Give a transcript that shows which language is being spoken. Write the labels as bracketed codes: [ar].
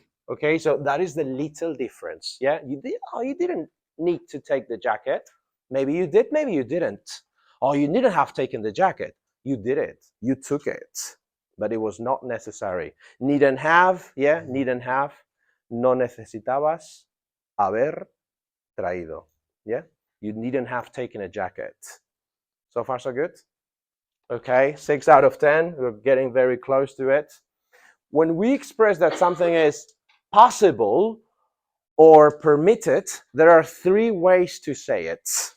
[en] Okay, so that is the little difference. Yeah, you didn't need to take the jacket. Maybe you did, maybe you didn't. Oh, you didn't have taken the jacket. You did it. You took it, but it was not necessary. Needn't have, yeah, needn't have. [es] No necesitabas haber traído. [en] Yeah, you needn't have taken a jacket. So far, so good. Okay, 6 out of 10. We're getting very close to it. When we express that something is possible or permitted, there are 3 ways to say it.